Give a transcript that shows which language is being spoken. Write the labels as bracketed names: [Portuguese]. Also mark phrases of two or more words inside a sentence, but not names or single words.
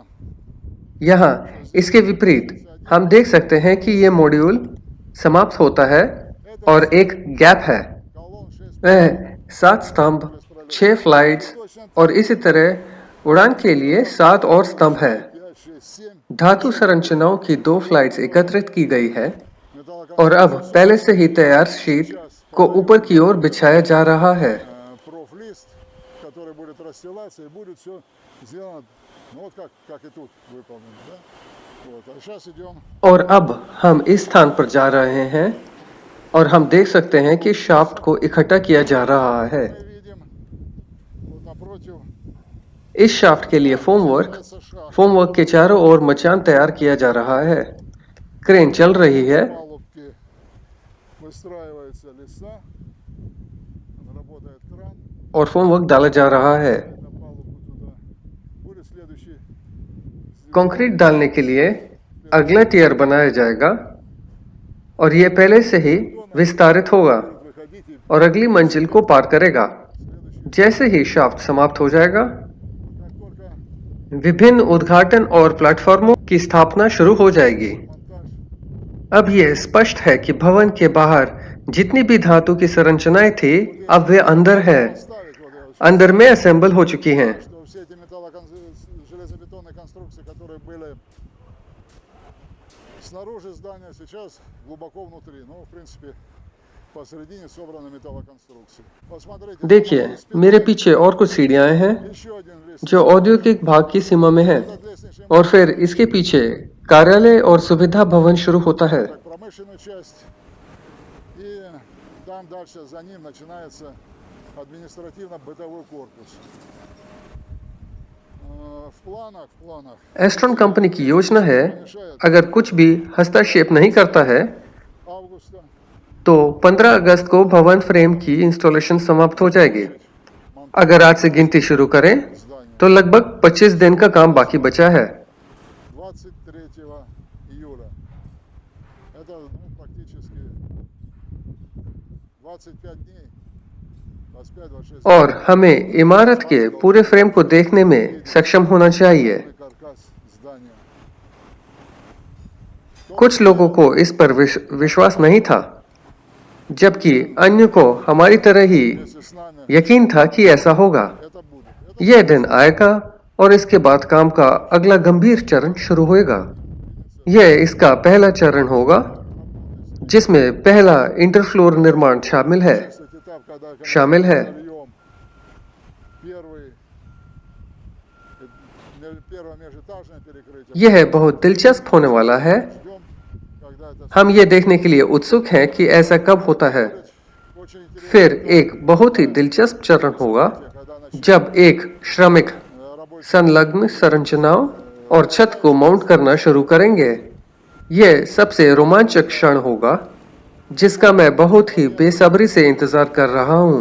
[Hindi] यहाँ इसके विपरीत हम देख सकते हैं कि ये मॉड्यूल समाप्त होता है और एक गैप है। [Russian] колонн 6 [Hindi] वह 7 स्तंभ, 6 फ्लाइट्स और इसी तरह उड़ान के लिए 7 और स्तंभ है। 5, 6, 7 धातु संरचनाओं की 2 फ्लाइट्स एकत्रित की गई है और अब [Russian] металлоконструкций. [Hindi] पहले से ही तैयार शीट को ऊपर की ओर बिछाया जा रहा है। [Russian] Профлист, который будет расстилаться и будет все сделано, ну вот как и тут выполнено, да? Вот, а сейчас идем, [Hindi] और अब हम इस स्थान पर जा रहे हैं और हम देख सकते हैं कि शाफ्ट को इकट्ठा किया जा रहा है। [Russian] мы видим, вот напротив, [Hindi] इस शाफ्ट के लिए फोमवर्क के चारों ओर मचान तैयार किया जा रहा है। क्रेन चल रही है [Russian] палубки выстраиваются леса, работает кран, [Hindi] और फोमवर्क डाला जा रहा है। [Russian] на палубку туда. Будет следующий [Hindi] कंक्रीट डालने के लिए अगला टियर बनाया जाएगा और यह पहले से ही विस्तारित होगा [Russian] выходить и [Hindi] और अगली मंजिल को पार करेगा। [Russian] следующий, [Hindi] जैसे ही शाफ्ट समाप्त हो जाएगा, [Russian] как только [Hindi] विभिन्न उद्घाटन और प्लेटफॉर्मों की स्थापना शुरू हो जाएगी। [Russian] монтаж, [Hindi] अब यह स्पष्ट है कि भवन के बाहर जितनी भी धातु की संरचनाएं थी, अब वे अंदर है, [Russian] ставить, вот я вот [Hindi] अंदर में असेंबल हो चुकी हैं। [Russian] что все эти железобетонные конструкции, которые были снаружи здания, сейчас глубоко внутри. Ну, в принципе, посередине собрана металлоконструкция. Посмотрите, [Hindi] देखिए, मेरे पीछे और कुछ सीढ़ियां हैं [Russian] еще один лестничный [Hindi] जो औद्योगिक भाग की सीमा में है [Russian] Этот лестничный [Hindi] और फिर इसके पीछе कार्यालय और सुविधा भवन शुरू होता है। [Russian] как промышленную часть. И там дальше за ним начинается административно-бытовой корпус. В планах [Hindi] एस्ट्रॉन कंपनी की योजना है, अगर कुछ भी हस्तक्षेप नहीं करता है [Russian] августа [Hindi] तो 15 अगस्त को भवन फ्रेम की इंस्टॉलेशन समाप्त हो जाएगी। [Russian] монтаж [Hindi] अगर आज से गिनती शुरू करें [Russian] здания. [Hindi] तो लगभग 25 दिन का काम बाकी बचा है। [Russian] 23 июля. Это практически 25 дней. 25-26 [Hindi] और हमें इमारत के पूरे फ्रेम को देखने में सक्षम होना चाहिए। [Russian] каркас здания. [Hindi] कुछ लोगों को इस पर विश्वास नहीं था, जबकि अन्य को हमारी तरह ही [Russian] Вместе с нами [Hindi] यकीन था कि ऐसा होगा। [Russian] это будет. [Hindi] यह दिन आएगा और इसके बाद काम का अगला गंभीर चरण शुरू होगा। यह इसका पहला चरण होगा, जिसमें पहला इंटरफ्लोर निर्माण शामिल है। [Russian] Этот этап, когда [Hindi] शामिल है। [Russian] зальем первое межэтажное перекрытие. [Hindi] यह बहुत दिलचस्प होने वाला है। [Russian] Ждем, когда это [Hindi] हम ये देखने के लिए उत्सुक हैं कि ऐसा कब होता है। [Russian] очень интересно, [Hindi] फिर एक बहुत ही दिलचस्प चरण होगा [Russian] когда [Hindi] जब एक श्रमिक [Russian] рабочий [Hindi] संलग्न संरचनाओं और छत को माउंट करना शुरू करेंगे। यह सबसे रोमांचक क्षण होगा जिसका मैं बहुत ही बेसब्री से इंतजार कर रहा हूं।